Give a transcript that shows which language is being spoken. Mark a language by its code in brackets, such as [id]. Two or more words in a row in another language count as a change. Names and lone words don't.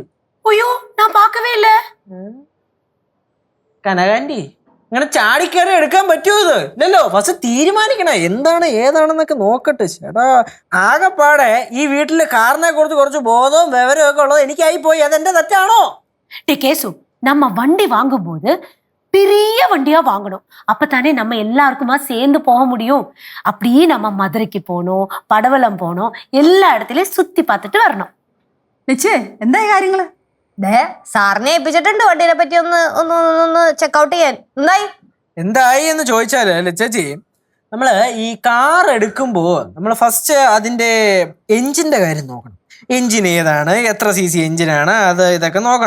[ml] അയ്യോ ഞാൻ പാക്കവേ ഇല്ല. കനകാന്റി ഇങ്ങനെ ചാടിക്കയറി എടുക്കാൻ പറ്റുമോ? ഇത് ഇല്ലല്ലോ. ഫസ്റ്റ് തീരുമാനിക്കണം എന്താണ് ഏതാണെന്നൊക്കെ നോക്കട്ടെ. ചേട്ടാ ആകെപ്പാടെ ഈ വീട്ടില് കാറിനെ കുറിച്ച് കുറച്ച് ബോധവും വിവരവും ഒക്കെ ഉള്ളത് എനിക്കായി പോയി. അതെന്റെ തെറ്റാണോ? [ta] கேசு நம்ம வண்டி வாங்கும்போது பெரிய வண்டியா வாங்கணும். அப்பதானே நம்ம எல்லாருக்குமா சேர்ந்து போக முடியும். அப்படியே நம்ம மதுரைக்கு போனோம், படவலம் போனோம், எல்லா இடத்துலயும் சுத்தி பார்த்துட்டு வரணும். [ml] ലച്ചേ എന്തായി കാര്യങ്ങള്? സാറിനെ ഏൽപ്പിച്ചിട്ടുണ്ട് വണ്ടിയെ പറ്റി ഒന്ന് ചെക്കൗട്ട് ചെയ്യാൻ. എന്തായി എന്ന് ചോദിച്ചാല് ചേച്ചി, നമ്മള് ഈ കാർ എടുക്കുമ്പോ നമ്മൾ ഫസ്റ്റ് അതിന്റെ എഞ്ചിന്റെ കാര്യം നോക്കണം. എഞ്ചിൻ ഏതാണ്, എത്ര CC എഞ്ചിനാണ്, അത് ഇതൊക്കെ നോക്കണം.